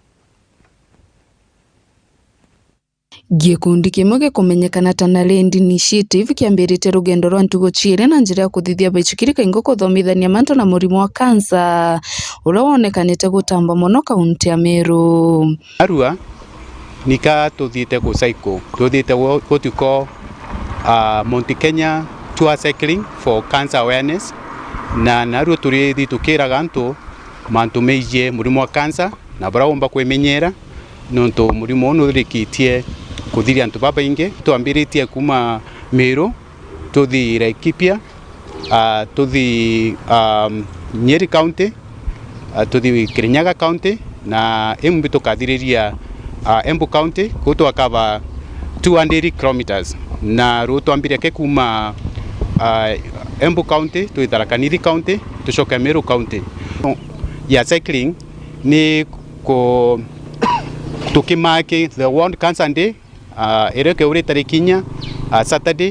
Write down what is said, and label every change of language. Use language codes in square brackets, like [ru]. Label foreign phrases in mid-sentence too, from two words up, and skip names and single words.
[mer] Gikundi kimwe gikumenyekana ta Nalendi Initiative kiambirite rugendo rwa ntugo chire na njira ya kuthithia baichikiri kaingo kuthomithania mantu na murimo wa kansa ura wonekanite gutamba muno kaunti ya Meru. Arua nika tuthiite ku cycle tuthiite [en] what you call Mount Kenya tour cycling for cancer awareness [mer] na naru turithi tukiraga antu mantu meije murimo wa kansa na barawomba kwemenyera nonto murimo ono rikitie kuthiria antu babainge tuambiritie kuma Meru tuthi Laikipia tuthi Nyeri county tuthi Kirinyaga county na Imwe tukathiriria Embu county kuto akava [en] 200 kilometers [mer] na ruto ambiria ke kuma Embu county to Tharaka Nithi county to shoka Meru county ya cycling ni ko tukimake [en] the World Cancer Day [mer] ereke ure tarikinya Saturday